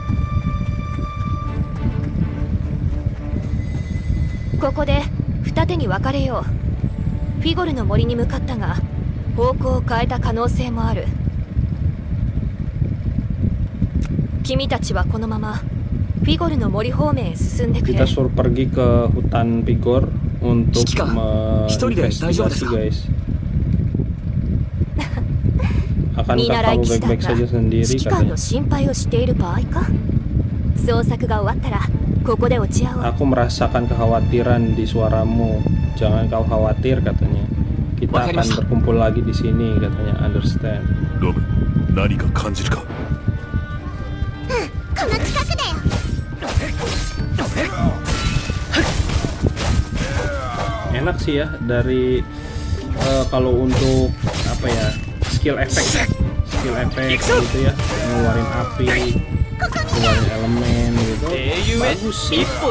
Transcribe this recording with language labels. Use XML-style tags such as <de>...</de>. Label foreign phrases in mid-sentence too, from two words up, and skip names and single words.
<ja>え。ここで二手に分かれよう。フィゴルの森に向かったが方向を変えた可能性もある。君たちはこのままフィゴルの森方面へ進んでくれ。</ja> <id>Kita suruh pergi ke hutan Vigor untuk investigasi guys. Akankah kamu baik-baik saja sendiri</id> <ja>指揮官の</ja> <id>katanya.</id> <ja>心配をしている場合か。捜索が終わったらここで落ち合おう。</ja> <id>Aku merasakan kekhawatiran di suaramu. Jangan kau khawatir katanya. Kita akan berkumpul lagi di sini katanya.</id> <en>Understand.</en> <ja>ロブ、何か感じるか。この近くだよ。</ja> <id>Enak sih ya dari kalau untuk apa ya,</id> <en>skill effect</en> <id>gitu ya, ngeluarin api, ngeluarin elemen gitu, bagus sih.</id>